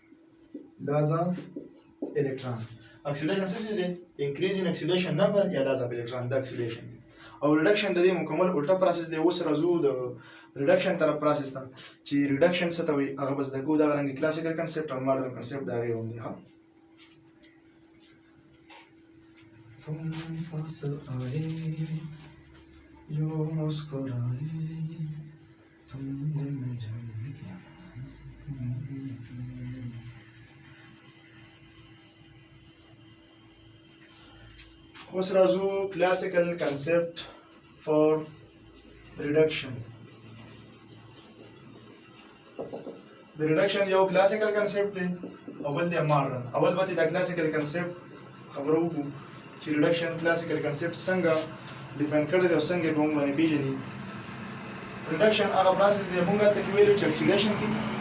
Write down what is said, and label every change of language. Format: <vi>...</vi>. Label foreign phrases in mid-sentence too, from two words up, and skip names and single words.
<ps>اکسیلیشن څه دی</ps> <en>increase in oxidation number</en> <ps>یا</ps> <en>loss of electron</en> <ps>د اکسیلیشن او ریډکشن د دې مکمل الټا پروسس دی اوس راځو د ریډکشن طرف پروسس ته چې ریډکشن څه ته وایي هغه بس د کو دا رنګ</ps> <en>classical concept</en> <ps>او</ps> <en>modern concept</en> <ps>دا غي وندي ها</ps> <hi>तुम पास आए यो मुस्कुराए तुमने न जाने क्या</hi> <ps>اوس راځو</ps> <en>classical concept for reduction</en> <ps>د ریډکشن یو</ps> <en>classical concept</en> <ps>دی او بل دی ماډرن اول به دا</ps> <en>classical concept</en> <ps>خبرو وکړو چې</ps> <en>reduction classical concept</en> <ps>څنګه ډیفاین کړی دی او څنګه به موږ باندې پیژني ریډکشن هغه پروسس دی موږ ته ویلو چې اکسیډیشن کې</ps>